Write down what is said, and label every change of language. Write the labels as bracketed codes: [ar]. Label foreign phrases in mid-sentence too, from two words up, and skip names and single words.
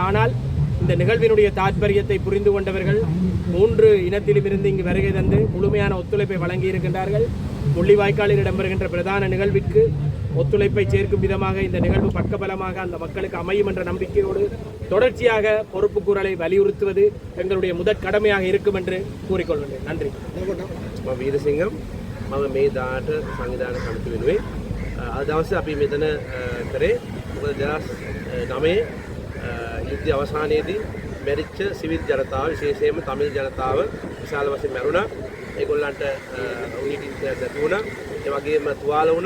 [ta] ஆனால் இந்த நிகழ்வினுடைய தாற்பயத்தை புரிந்து கொண்டவர்கள் 3 இனத்திலும் இருந்து இங்கு வருகை தந்து முழுமையான ஒத்துழைப்பை வழங்கி இருக்கின்றார்கள். முள்ளிவாய்க்காலில் இடம்பெறுகின்ற பிரதான நிகழ்விற்கு ஒத்துழைப்பை சேர்க்கும் விதமாக இந்த நிகழ்வு பக்கபலமாக அந்த மக்களுக்கு அமையும் என்ற நம்பிக்கையோடு தொடர்ச்சியாக பொறுப்பு கூறலை வலியுறுத்துவது எங்களுடைய முதற் கடமையாக இருக்கும் என்று கூறிக்கொள்கிறேன். நன்றி. [si] வீரசிங்கம் මම මේ දාට සංවිධාන කමිටු වෙනුවෙන් අද දවසේ අපි මෙතන කරේ මොකද 2009 යුද්ධය අවසානයේදී මැරිච්ච සිවිල් ජනතාව විශේෂයෙන්ම තමිල් ජනතාව විශාල වශයෙන් මැරුණා. ඒගොල්ලන්ට උනිටින් නැති වුණා. ඒ වගේම තුවාල වුණා.